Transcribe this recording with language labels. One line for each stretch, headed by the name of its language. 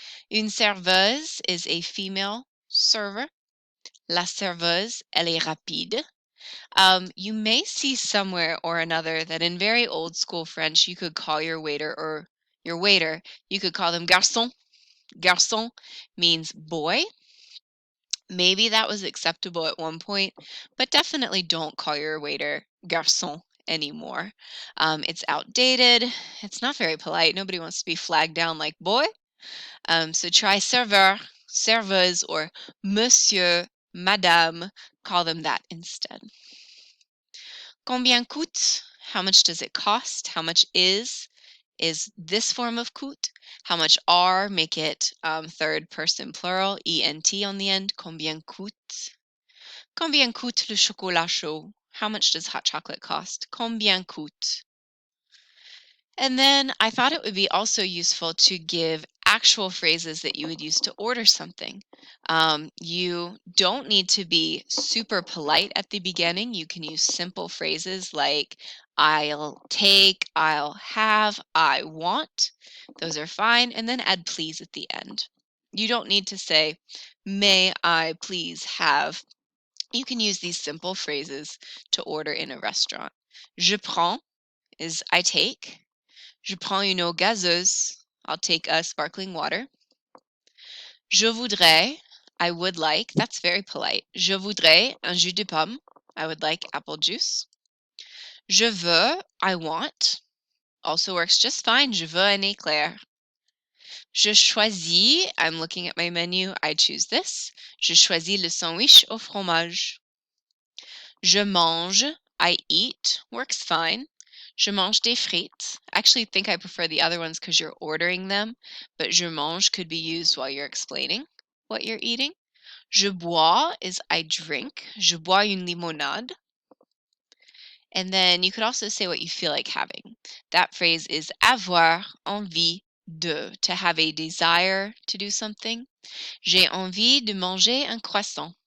French: Une serveuse
English: is a female server.
French: La serveuse, elle est rapide.
English: You may see somewhere or another that in very old school French, you could call your waiter or your waiter, you could call them garçon. Garçon means boy. Maybe that was acceptable at one point, but definitely don't call your waiter garçon anymore. It's outdated. It's not very polite. Nobody wants to be flagged down like boy. So try serveur, serveuse, or monsieur, madame. Call them that instead.
French: Combien coûte?
English: How much does it cost? How much is this form of coûte. How much are, make it third person plural, ENT on the end.
French: Combien coûte? Combien coûte le chocolat chaud?
English: How much does hot chocolate cost?
French: Combien coûte?
English: And then I thought it would be also useful to give actual phrases that you would use to order something. You don't need to be super polite at the beginning. You can use simple phrases like I'll take, I'll have, I want. Those are fine. And then add please at the end. You don't need to say, may I please have. You can use these simple phrases to order in a restaurant. Je prends is I take.
French: Je prends une eau gazeuse.
English: I'll take a sparkling water.
French: Je voudrais.
English: I would like. That's very polite.
French: Je voudrais un jus de pomme.
English: I would like apple juice.
French: Je veux.
English: I want. also works just fine.
French: Je veux un éclair.
English: Je choisis, I'm looking at my menu, I choose this.
French: Je choisis le sandwich au fromage. Je mange,
English: I eat, works fine.
French: Je mange des frites.
English: I actually think I prefer the other ones because you're ordering them, but je mange could be used while you're explaining what you're eating.
French: Je bois
English: is I drink.
French: Je bois une limonade.
English: And then you could also say what you feel like having. That phrase is avoir envie de, to have a desire to do something.
French: J'ai envie de manger un croissant.